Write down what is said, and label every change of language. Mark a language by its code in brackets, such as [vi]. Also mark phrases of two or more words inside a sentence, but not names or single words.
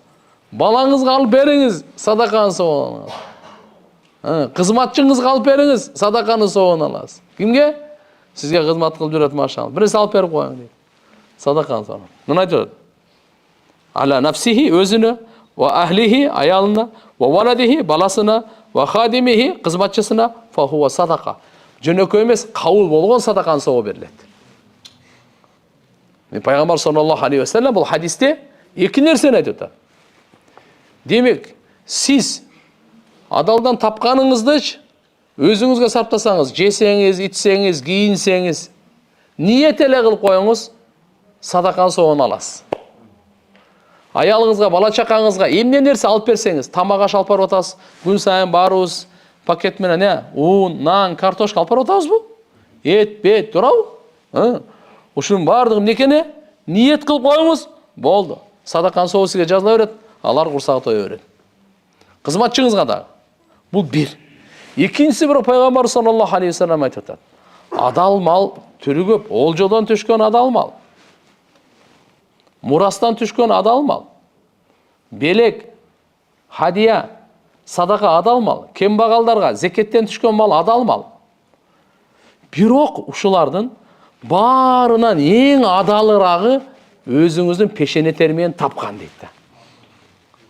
[ky] Балаңызга алып бериңиз, садаканын сообун аласыз. Кызматчыңызга алып бериңиз, садаканын сообун аласыз. Кимге? Сизге кызмат кылып жүрөт машалла. Биринчи алып берип коюң дейт. Садаканын сообун. Мына айтат. [ar] على نفسه [ky] өзүнө, [ar] وأهله аялына, وولده баласына, وخادمه кызматчысына فهو صدقة. [ky] Жөнөкөй эмес, кабыл болгон садаканын сообу берилет. Пайгамбар [ar] صلى الله عليه وسلم [ky] бул хадисте эки нерсени айтып атат. Демек, сиз адалдан тапканыңызды өзүңүзгө сарптасаңыз, жесеңиз, ичсеңиз, кийинсеңиз, ниет эле кылып коюңуз, садаканын сообун аласыз. Аялыңызга, бала чакаңызга эмне нерсе алып берсеңиз, тамак аш алып барып атасыз, күн сайын баарыбыз пакет менен ун, нан, картошка алып барып атабызбы? Эт, бет, туурабы? Ушунун баардыгы эмнекене? Ниет кылып коюңуз, болду. Садаканын сообу сизге жазыла берет, алар курсагы тое берет. Кызматчыңызга да. Бул бир. Экинчиси бир пайгамбар [ar] صلى الله عليه وسلم [ky] айтып атат. Адал мал түрү көп, олжодон түшкөн адал мал. Мурастан түшкөн адал мал. Белек, хадия, садака адал мал. Кембагалдарга зекеттен түшкөн мал адал мал. Бирок ушулардын баарынан эң адалырагы өзүңүздүн пешене термени тапкан дейт да.